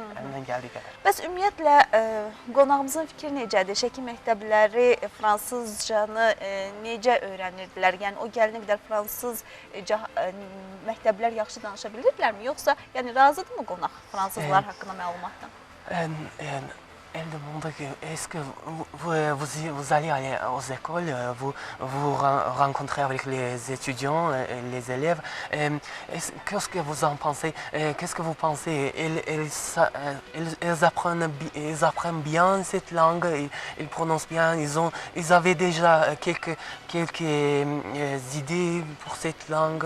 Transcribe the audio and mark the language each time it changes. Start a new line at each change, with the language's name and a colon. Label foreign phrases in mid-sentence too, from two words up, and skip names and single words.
Azerbaijani: Əlimdən gəldiyi qədər. Bəs ümumiyyətlə qonağımızın fikri necədir? Şəki məktəbləri fransızcanı necə öyrənirdilər? Yəni o gəlinə qədər fransızca məktəblər yaxşı danışa bilirdilərmi? Yoxsa yəni razıdırmı qonaq fransızlar haqqında məlumatdan?
French: Elle demande est-ce que vous allez aller aux écoles, vous rencontrez avec les étudiants, les élèves. Qu'est-ce que vous en pensez? Qu'est-ce que vous pensez? Ils apprennent bien cette langue, ils prononcent bien, ils avaient déjà quelques idées pour cette langue.